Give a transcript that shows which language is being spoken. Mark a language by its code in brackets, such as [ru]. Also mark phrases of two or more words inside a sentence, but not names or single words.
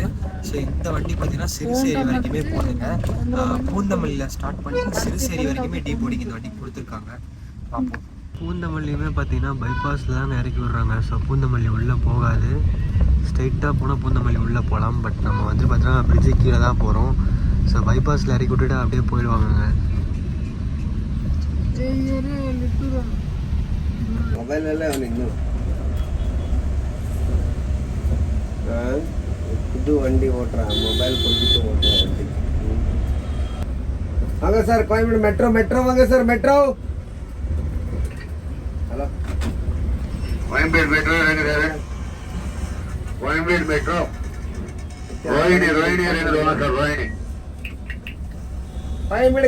[ta] ஸோ இந்த வண்டி பார்த்தீங்கன்னா சிறுசேரி வரைக்குமே போகுதுங்க. பூந்தமல்லியில் ஸ்டார்ட் பண்ணி சிறுசேரி வரைக்குமே டீ போர்டிங் இந்த வண்டி கொடுத்துருக்காங்க. பார்ப்போம். பூந்தமல்லியுமே பார்த்தீங்கன்னா பைபாஸில் தான் இறக்கி விட்றாங்க. ஸோ பூந்தமல்லி உள்ளே போகாது, ஸ்ட்ரைட்டாக போனால் பூந்தமல்லி உள்ளே போகலாம். பட் நம்ம வந்து பார்த்தீங்கன்னா பிரிட்ஜு கீழே தான் போகிறோம். ஸோ பைபாஸில் இறக்கி விட்டுட்டு அப்படியே போயிடுவாங்க. [kn] ಮೊಬೈಲಲ್ಲೇ ಅವನು ಇನ್ನು ಇದು [ta] வண்டி ஓட்டுறான், மொபைல் கொடுத்துட்டு ஓட்டுறான் வண்டி. வாங்க சார் கோயம்பேடு மெட்ரோ வாங்க சார் மெட்ரோ. ஹலோ கோயம்பேடு மெட்ரோ இருக்குது. கோயம்பேடு மெட்ரோ ரோஹிணி சார் ரோஹிணி